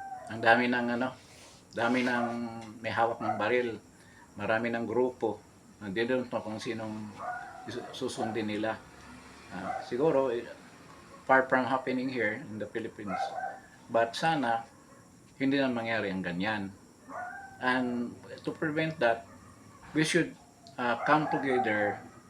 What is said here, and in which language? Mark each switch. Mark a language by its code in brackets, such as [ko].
[tl] Ang dami ng may hawak ng baril, marami ng grupo. Hindi [en] don't know [tl] kung sinong susundin nila. Siguro [en] far from happening here in the Philippines. But [tl] sana hindi na mangyari ang ganyan. [en] And to prevent that, we should come together.